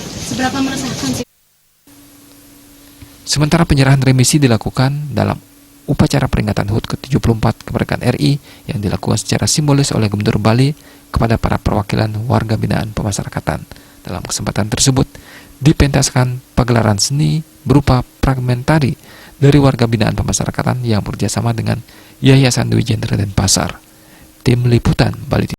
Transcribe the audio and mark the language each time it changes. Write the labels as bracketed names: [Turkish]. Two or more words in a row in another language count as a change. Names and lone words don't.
[Indonesian] Seberapa meresahkan sih? Sementara penyerahan remisi dilakukan dalam upacara peringatan HUT ke-74 kemerdekaan RI yang dilakukan secara simbolis oleh Gubernur Bali kepada para perwakilan warga binaan pemasyarakatan. Dalam kesempatan tersebut, dipentaskan pagelaran seni berupa fragmentari dari warga binaan pemasyarakatan yang bekerjasama dengan Yayasan Dwi Jendra Denpasar. Tim Liputan Bali.